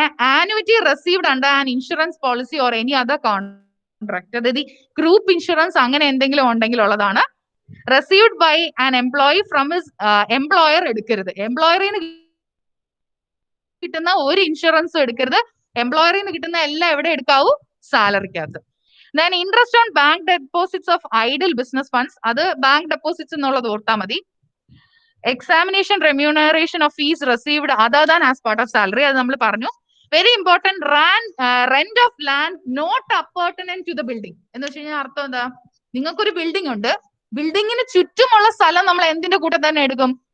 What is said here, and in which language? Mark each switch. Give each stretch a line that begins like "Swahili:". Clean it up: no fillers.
English: annuity received under an insurance policy or any other contract.
Malayalam: അതായത് group insurance അങ്ങനെ എന്തെങ്കിലും ഉണ്ടെങ്കിൽ ഉള്ളതാണ്.
English: received by an employee from his employer
Malayalam: എടുക്കരുത്. എംപ്ലോയറിൽ നിന്ന് കിട്ടുന്ന ഒരു ഇൻഷുറൻസും എടുക്കരുത്. എംപ്ലോയറിൽ നിന്ന് കിട്ടുന്ന എല്ലാം എവിടെ എടുക്കാവൂ? സാലറിക്കകത്ത്.
English: Then interest on bank deposits of idle business funds,
Malayalam: അത് ബാങ്ക് ഡെപ്പോസിറ്റ്സ് എന്നുള്ളത് ഓർത്താൽ മതി.
English: examination remuneration of fees received other than as part of salary,
Malayalam: അത് നമ്മൾ പറഞ്ഞു.
English: very important, rent of land not appurtenant to the building
Malayalam: എന്ന് വെച്ച് കഴിഞ്ഞാൽ അർത്ഥം എന്താ? നിങ്ങൾക്കൊരു ബിൽഡിംഗ് ഉണ്ട്, ബിൽഡിങ്ങിന് ചുറ്റുമുള്ള സ്ഥലം നമ്മൾ എന്തിന്റെ കൂടെ തന്നെ എടുക്കും?